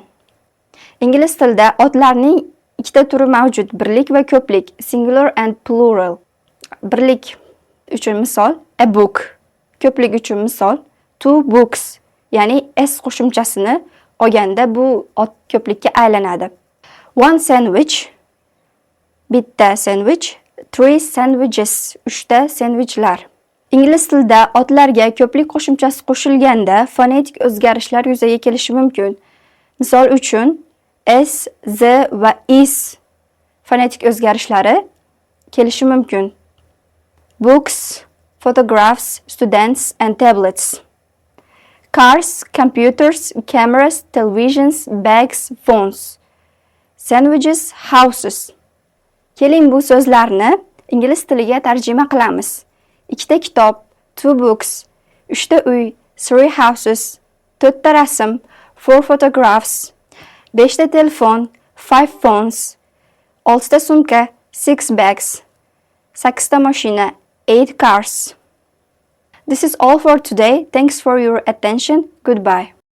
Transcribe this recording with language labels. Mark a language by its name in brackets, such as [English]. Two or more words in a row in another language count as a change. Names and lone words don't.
[Uzbek] Ingliz tilida otlarning ikkita turi mavjud: birlik va ko'plik, [English] singular and plural. [Uzbek] Birlik uchun misol [English] a book, [Uzbek] ko'plik uchun misol [English] two books, [Uzbek] ya'ni s qo'shimchasini olganda bu ko'plikka aylanadi. [English] One sandwich, [Uzbek] bitta sandwich. [English] Three sandwiches, [Uzbek] 3ta sandvichlar. Ingliz tilida otlarga ko'plik qo'shimchasi qo'shilganda fonetik o'zgarishlar yuzaga kelishi mumkin. Misol uchun, s, z va is fonetik o'zgarishlari kelishi mumkin. [English] Books, photographs, students and tablets. Cars, computers, cameras, televisions, bags, phones. Sandwiches, houses. [Uzbek] Keling bu so'zlarni ingliz tiliga tarjima qilamiz. 2ta kitob, [English] 2 books, [Uzbek] 3ta uy, [English] 3 houses, [Uzbek] 4ta rasm, [English] 4 photographs, [Uzbek] 5ta telefon, [English] 5 phones, [Uzbek] 6ta sumka, [English] 6 bags, [Uzbek] 8ta mashina, [English] 8 cars. This is all for today. Thanks for your attention. Goodbye.